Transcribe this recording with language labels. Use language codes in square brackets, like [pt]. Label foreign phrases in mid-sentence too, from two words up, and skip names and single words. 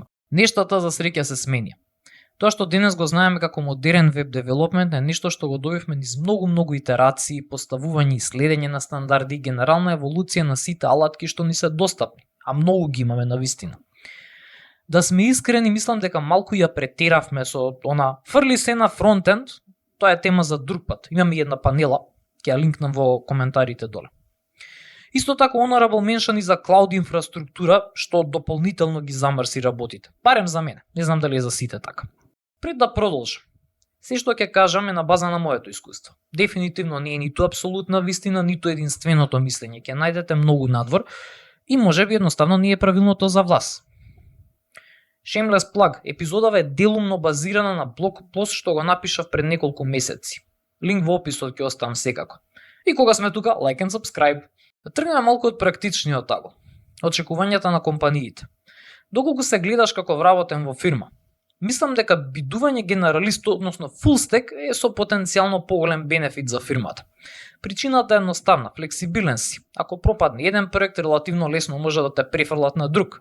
[mk] Нештата за среќа се сменија. Тоа што денес го знаеме како модерен веб девелопмент е нешто што го добивме низ многу поставување, поставување и следење на стандарди и генерална еволуција на сите алатки што ни се достапни, а многу ги имаме навистина. Да сме искрени, мислам дека малку ја претеравме со она фрли се на фронтенд, тоа е тема за друг пат. Имаме една панела, ќе ја линкнам во коментарите доле. Исто така [en] honorable mention [mk] и за клауд инфраструктура, што дополнително ги замрси работите. Барем за мене, не знам дали е за сите така. Пред да продолжам, се што ќе кажам е на база на моето искуство. Дефинитивно не е ниту апсолутна вистина, ниту единственото мислење. Ќе најдете многу надвор и можеби едноставно не е правилното за вас. [en] Shameless plug, [mk] епизодава е делумно базирана на блог пост што го напишав пред неколку месеци. Линк во описот ќе оставам секако. И кога сме тука, [en] like and subscribe. [mk] Да тргнеме малку од практичниот таго. Очекувањата на компаниите. Доколку се гледаш како вработен во фирма, мислам дека бидување генералист, односно фулстек, е со потенцијално поголем бенефит за фирмата. Причината е едноставна, флексибилен си. Ако пропадне еден проект, релативно лесно може да те префрлат на друг.